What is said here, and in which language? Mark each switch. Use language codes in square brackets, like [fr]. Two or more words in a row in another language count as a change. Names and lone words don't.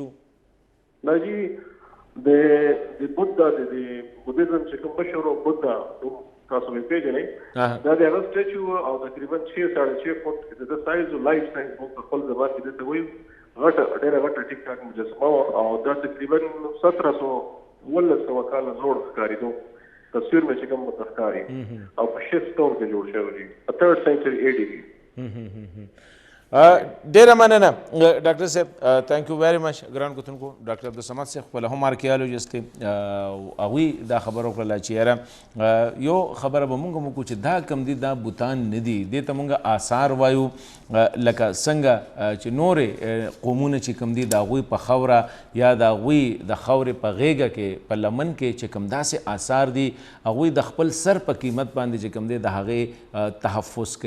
[ps] نه جی د بودا د بودیزم چې کوم مشهور بودا تاسو یې پیژنئ دا د هغه سټیچو او تقریبا 6.5 فوټ د سایز او [en] life size [ps] په خپل ځای کې د ته وایي غټه ډېره غټه ټیک ټاک مجسمه او دا تقریبا 1700 کاله زوړ ښکارېدو. تصویر مې چې کوم ښکاري او په شیست ټون کې جوړ شوی دی [en] 3rd century AD [ps] کې. ډیره مننه ډاکټر صاحب، [en] Thank you very much. [ps] ګران کتونکو ډاکټر عبدالصمد صاحب خپله هم آرکیالوجسټ دی، هغوی دا خبره وکړله چې یاره یو خبره به موږ هم وکړو چې دا کم دي دا بوتان نه دي، دې ته موږ آثار وایو، لکه څنګه چې نورې قومونه چې کم دي د هغوی په خاوره یا د هغوی د خاورې په غیږه کې په لمن کې چې کم داسې آثار دي هغوی د خپل سر په قیمت باندې چې کم دی د هغې تحفظ کوي.